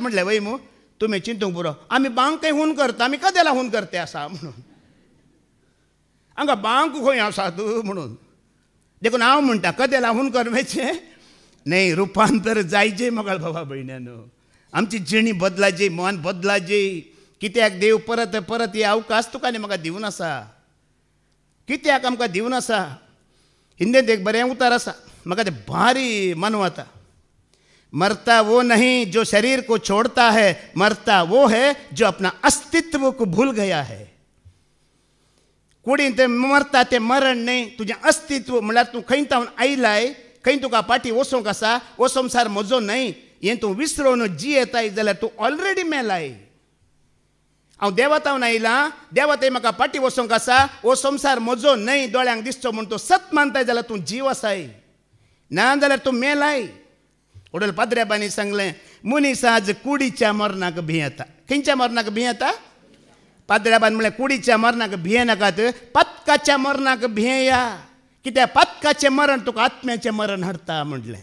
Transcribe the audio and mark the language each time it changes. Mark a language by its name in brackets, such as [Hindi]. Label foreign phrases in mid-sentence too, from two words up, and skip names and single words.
[Konkani] म्हणलें वय मू तुमी चिंतूंक पुरो आमी बांकय हून करता आमी कदेला हून करते आसा म्हणून हांगा बांक खंय आसात म्हणून देखून हांव म्हणटा कदेला हून करमेचें न्ही रुपांतर जायचें मगळ भावा भयण्यानो आमची जिणी बदलाची मन बदलाची कित्याक देव परत परत हे अवकाश तुका आनी म्हाका दिवन आसा कित्याक आमकां दिवन आसा हिंदींत एक बरें उतार आसा म्हाका तें भारी मानवता [Hindi] मरता वो नहीं जो शरीर को छोड़ता है मरता वो है जो अपना अस्तित्व को भूल गया है [Konkani] कुडीन ते मरता ते मरण न्ही तुजें अस्तित्व म्हळ्यार तूं खंय तावन आयलाय खंय तुका फाटीं वचोंक आसा हो संवसार म्हजो न्हय हें तूं विसरून जियेताय जाल्यार तूं ऑलरेडी मेलाय हांव देवातावन आयलां देवाताय म्हाका फाटीं वचोंक आसा हो संवसार म्हजो न्हय दोळ्यांक दिसचो म्हूण तूं सत मानताय जाल्यार तूं जीव आसाय ना जाल्यार तूं मेलाय ओडल पाद्रेबांनी सांगलें मनीस आज कुडीच्या मरणाक भियेता खंयच्या मरणाक भियेता पाद्र्याबान म्हळ्यार कुडीच्या मरणाक भिये नाकात, पत्काच्या मरणाक भियेया, कित्याक पत्काचें मरण तुका आत्म्याचें मरण हाडटा म्हटलें.